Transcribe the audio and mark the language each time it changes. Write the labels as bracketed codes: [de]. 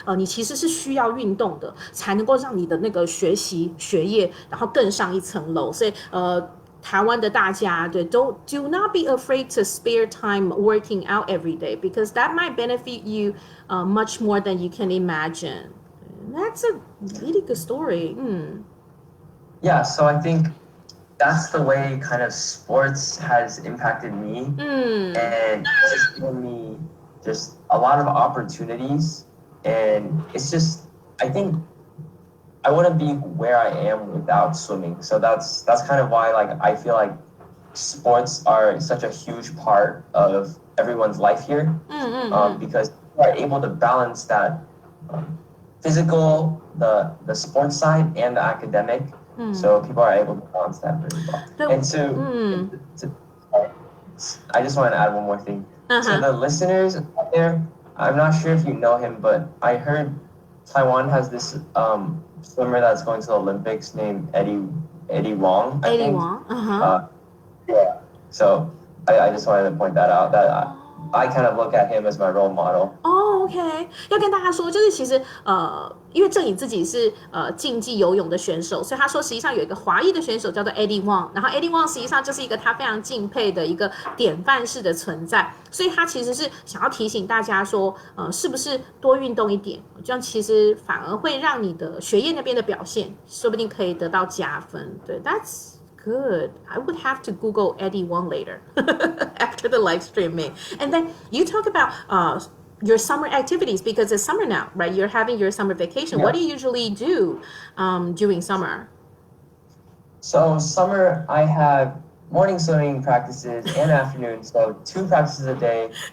[zh] 你其实是需要运动的，才能够让你的那个学习学业然后更上一层楼，所以台湾的大家对 [en] do not be afraid to spare time working out every day because that might benefit you much more than you can imagine. That's a really good story. Yeah, so I think that's the way kind of sports has impacted me and just given me just a lot of opportunities. And it's just, I think I wouldn't be where I am without swimming. So that's kind of why like I feel like sports are such a huge part of everyone's life here, because you are able to balance that physical, the sports side, and the academic. So people are able to balance that really well. And I just want to add one more thing. To the listeners out there, I'm not sure if you know him, but I heard Taiwan has this swimmer that's going to the Olympics named Eddie Wong. I think. Wong. Yeah. So I just wanted to point that out. That I kind of look at him as my role model. [zh] OK， 要跟大家说，就是其实因为郑颖自己是竞技游泳的选手，所以他说实际上有一个华裔的选手叫做 Eddie Wong， 然后 Eddie Wong 实际上就是一个他非常敬佩的一个典范式的存在，所以他其实是想要提醒大家说，是不是多运动一点，这样其实反而会让你的学业那边的表现，说不定可以得到加分。对 [en] ，That's good. I would have to Google Eddie Wong later after the live streaming. And then you talk about your summer activities because it's summer now, right? You're having your summer vacation. Yeah. What do you usually do during summer? So summer, I have morning swimming practices and afternoon, so 2 practices a day.